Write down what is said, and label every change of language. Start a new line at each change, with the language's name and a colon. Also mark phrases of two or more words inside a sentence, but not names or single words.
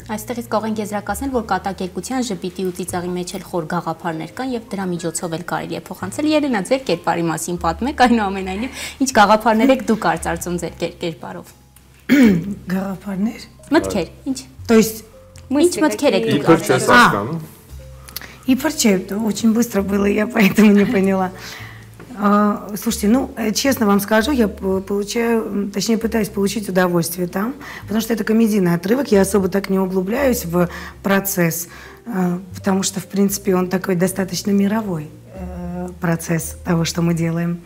Armenian: Այստեղից կարող ենք եզրակացնել, որ կատակերգության ժպիտի ու ծիծաղի մեջ էլ խոր գաղափարներ կան եւ դրա միջոցով էլ կարելի է փոխանցել։ Երենա, ձեր կերպարի մասին պատմեք, այնուամենայնիվ ինչ գաղափարներ եք դուք արծարծում ձեր կերպարով։ Գաղափարներ։ Մտքեր, ինչ։
Russian: То есть
Armenian: ինչ մտքեր եք դուք արծարծում։
Russian: И порче, очень быстро было, я поэтому не поняла. Слушайте, ну, честно вам скажу, я получаю, точнее, пытаюсь получить удовольствие там, потому что это комедийный отрывок, я особо так не углубляюсь в процесс, потому что, в принципе, он такой достаточно мировой процесс того, что мы делаем.